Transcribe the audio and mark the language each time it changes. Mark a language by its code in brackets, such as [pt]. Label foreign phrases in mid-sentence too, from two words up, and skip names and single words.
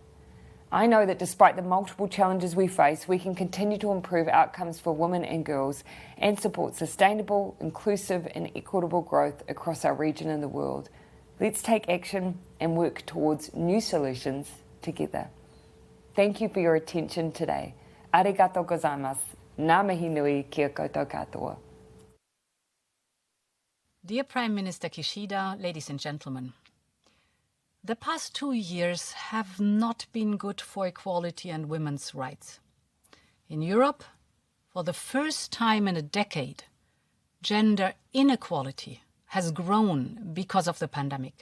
[en] I know that despite the multiple challenges we face, we can continue to improve outcomes for women and girls and support sustainable, inclusive and equitable growth across our region and the world. Let's take action and work towards new solutions together. Thank you for your attention today. [ja] ありがとうございます. [mi] Ngā mihi nui kia koutou katoa. [en] Dear Prime Minister Kishida, ladies and gentlemen, the past 2 years have not been good for equality and women's rights. In Europe, for the first time in a decade, gender inequality has grown because of the pandemic.